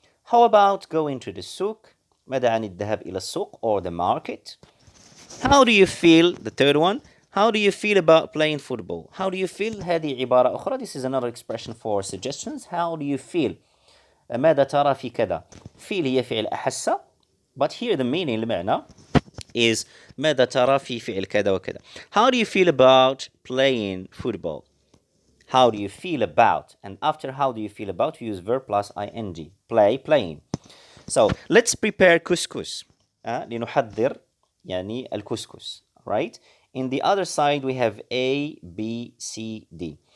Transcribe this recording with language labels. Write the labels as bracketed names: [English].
[English] How about going to the سوق? [Arabic] ماذا عن الذهاب إلى السوق [English] or the market? How do you feel? The third one. How do you feel about playing football? How do you feel? [Arabic] هذه عبارة أخرى. [English] This is another expression for suggestions. How do you feel? [Arabic] ماذا ترى في كذا? feel هي فعل أحس. [English] But here the meaning [Arabic] المعنى is ماذا ترى في فعل كذا وكذا. [English] How do you feel about playing football? How do you feel about? And after how do you feel about, we use verb plus ing. Play, playing. So let's prepare couscous. [Arabic] لنحضر يعني الكسكس. Right? [English] In the other side we have A, B, C, D.